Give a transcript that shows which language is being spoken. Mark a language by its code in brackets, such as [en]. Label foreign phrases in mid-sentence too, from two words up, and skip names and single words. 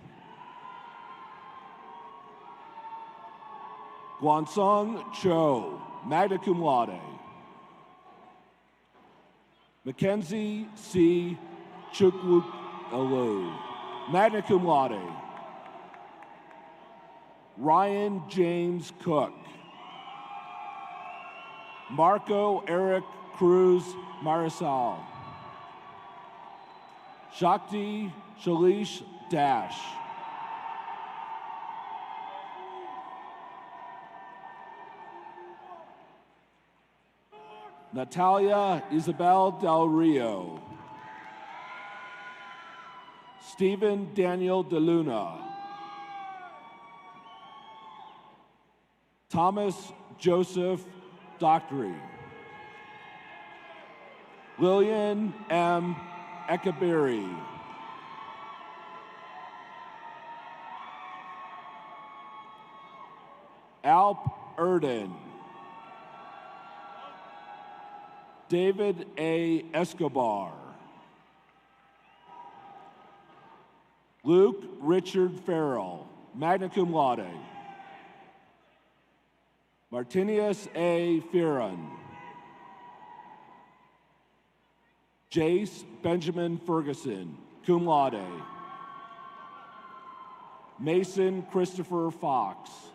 [en] Guansong Cho, [la] magna cum laude. [en] Mackenzie C. Chukwuk Alu, [la] magna cum laude. [en] Ryan James Cook. Marco Eric Cruz Marisal. Shakti Shalish Dash. Natalia Isabel Del Rio. Stephen Daniel DeLuna. Thomas Joseph Dockery. Lillian M. Ekabiri. Alp Erden. David A. Escobar. Luke Richard Farrell, [la] magna cum laude. [en] Martinius A. Fearon. Jace Benjamin Ferguson, [la] cum laude. [en] Mason Christopher Fox.